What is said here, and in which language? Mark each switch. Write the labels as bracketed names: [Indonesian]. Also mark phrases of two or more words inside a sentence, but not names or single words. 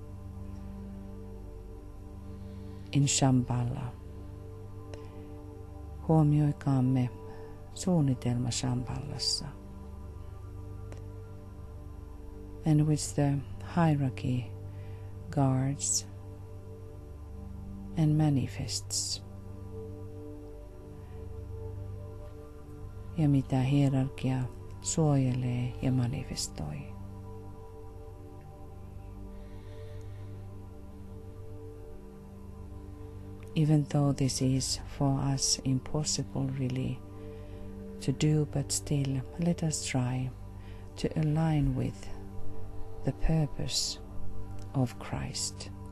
[English] in Shambhala. [Finnish] Huomioikaamme suunnitelma Shambhallassa, [English] and which the hierarchy guards and manifests. [Finnish] Ja mitä hierarkia suojelee ja manifestoi. [English] Even though this is for us impossible really to do, but still let us try to align with the purpose of Christ.